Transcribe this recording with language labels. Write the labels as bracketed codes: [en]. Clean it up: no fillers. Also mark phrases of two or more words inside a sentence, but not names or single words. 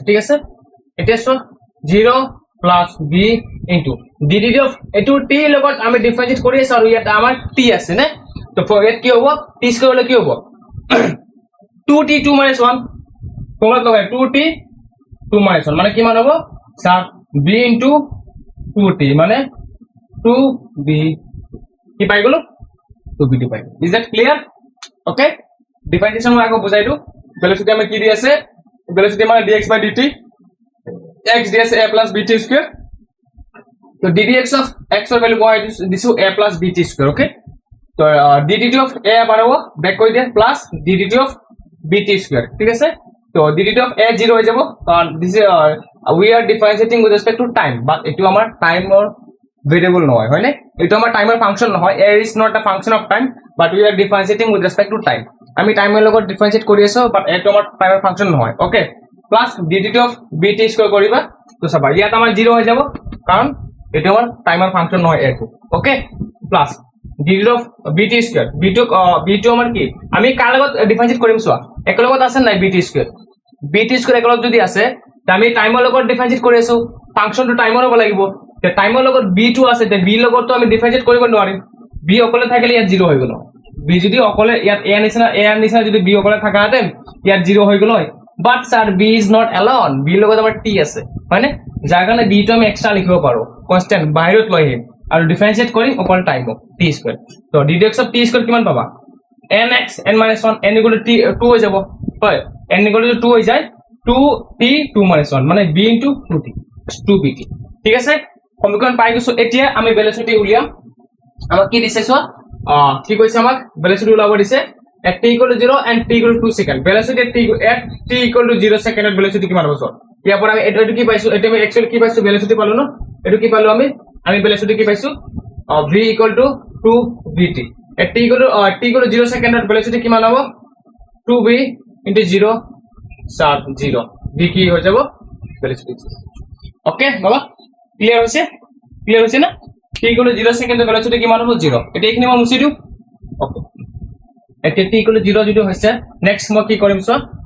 [as] ঠিক আছে, এতিয়া চোৱা 0 প্লাস b ইনটু dd of এটো t লগত আমি ডিফারেন্সিয়েট কৰি আছো, আৰু ইয়াত আমাৰ t আছে নে, তো ইয়াত কি হ'ব t স্কয়ার হলে কি হ'ব 2t 2 minus 1, ফর্মুলা লগাই 2t 2 minus 1 মানে কিমান হ'ব স্যার b ইনটু 2t মানে 2b, কি পাই গলো 2bt পাই গলো। [en] is that clear? [as] ওকে, ডিফারেন্সিয়েশন মই আকৌ বুজাই দিও, ভেলোসিটি আমি কি দি আছে, ভেলোসিটি মানে [en] dx by dt, [as] x di আছে [en] a plus bt [as] স্কয়ার, তো ddx of x ৰ ভ্যালু মই দিছো [en] a plus bt square okay [as] তো [en] ddt of a [as] বানাবো ব্যাক কৰি দিয়া প্লাস [en] ddt of bt square [as] ঠিক আছে তো [en] ddt of a [as] 0 হৈ যাব কারণ [en] this we are differentiating with respect to time but [as] এটো আমাৰ টাইমৰ ভেৰিয়েবল নহয় হয়নে এটো আমাৰ টাইমৰ ফাংশন নহয় [en] a is not a function of time but we are differentiating with respect to [as] time আমি টাইমৰ লগত ডিফাৰেন্সিয়েট কৰি আছো বাট এটো আমাৰ টাইমৰ ফাংশন নহয় ওকে প্লাস [en] ddt of bt square [as] কৰিবা তো চাবা ইয়াত আমাৰ 0 হৈ যাব কাৰণ এটো আমাৰ টাইমৰ ফাংশন নহয় এটো ওকে প্লাস [en] ddt of bt square [as] b2 আমাৰ কি আমি কার লগত ডিফাৰেন্সিয়েট কৰিম চোৱা এক লগত আছে নাই bt square এক লগত যদি আছে তা আমি টাইমৰ লগত ডিফাৰেন্সিয়েট কৰি আছো ফাংশনটো টাইমৰ হ'ব লাগিব তে টাইমৰ লগত b2 আছে তে b লগত তো আমি ডিফাৰেন্সিয়েট কৰিব নোৱাৰিম b অকলে থাকিলে ইয়াত 0 হৈ গল b যদি অকলে ইয়াত a নিচিনা যদি b অকলে থাকা হেতেন ইয়াত 0 হৈ গল হয় বাট স্যার [en] b is not alone [as] b লগত আমাৰ t আছে হয়নে যাৰ কাৰণে b টো আমি এক্সট্ৰা লিখিব পাৰো কনস্ট্যান্ট বাহিৰত লৈ আহিম আৰু ডিফাৰেন্সিয়েট কৰিম অকল টাইম t স্কয়ার তো [en] ddx of t square [as] কিমান পাবা nx n - 1 n = t 2 হৈ যাব হয় n = 2 হৈ যায় 2t 2 - 1 মানে b * 2t 2bt ঠিক আছে সমীকৰণ পাই গৈছো এতিয়া আমি ভেলোসিটি উলিয়াম আমাক কি দিছে চোৱা কি কৈছে আমাক ভেলোসিটি উলাব দিছে at t = 0 and t = 2 সেকেন্ড ভেলোসিটি at t = 0 সেকেন্ডত ভেলোসিটি কিমান হ'ব চোৱা ইয়াৰ পৰা আমি এটো কি পাইছো এটো আমি एक्चुअली কি পাইছো ভেলোসিটি পালো ন এটো কি পালো আমি ভেলোসিটি কি পাইছো v = 2vt at t = 0 সেকেন্ডত ভেলোসিটি কিমান হ'ব 2v * 0 sub 0 v কি হৈ যাব ভেলোসিটি ওকে বাবা ক্লিয়াৰ হৈছে না t = 0 সেকেন্ডত ভেলোসিটি কিমান হ'ব 0 এটা এখানে মই মুছি দিও ওকে এতিয়া t = 0 যদি হৈছে নেক্সট মই কি কৰিম চোৱা